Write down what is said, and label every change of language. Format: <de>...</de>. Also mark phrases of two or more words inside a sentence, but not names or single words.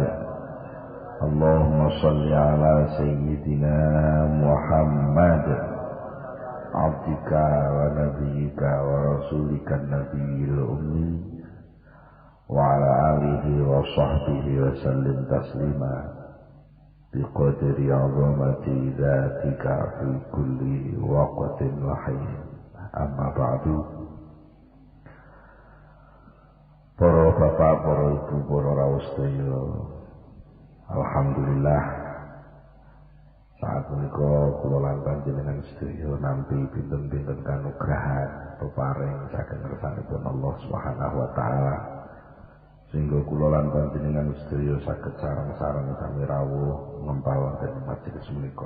<ar>اللهم صل على سيدنا محمد عبدك ونبيك ورسولك النبي الأمي وعلى آله وصحبه وسلم تسليما بقدر عظمة ذاتك في كل وقت وحين. أما بعد.</ar> <jv>Para bapak, para ibu, para rawuh sedaya, alhamdulillah saat menika kula lan panjenengan sedaya nampi pinten-pinten kanugrahan peparing saking ngersanipun Allah</jv> <ar>سبحانه وتعالى</ar> <jv>sehingga kula lan panjenengan sedaya saged sareng-sareng sami rawuh ngempal wonten majelis menika.</jv>